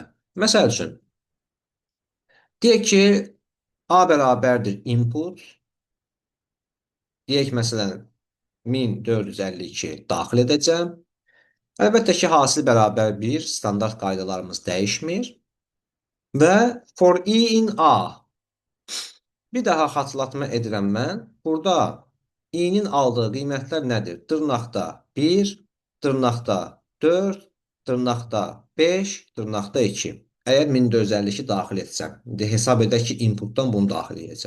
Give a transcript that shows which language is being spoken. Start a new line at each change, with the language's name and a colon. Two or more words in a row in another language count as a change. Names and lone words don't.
Azerbaijani: Məsəl üçün, deyək ki, A bərabərdir input, deyək məsələn, 1452 daxil edəcəm. Əlbəttə ki, hasil bərabər 1, standart qaydalarımız dəyişmir.
English: Və for i in A.
Azerbaijani: Bir daha xatırlatma edirəm mən. Burada i-nin aldığı qiymətlər nədir? Dırnaqda 1, dırnaqda 4, dırnaqda 5, dırnaqda 2. Əgər 1452 daxil etsəm, hesab edək ki, inputdan bunu daxil edəcəm.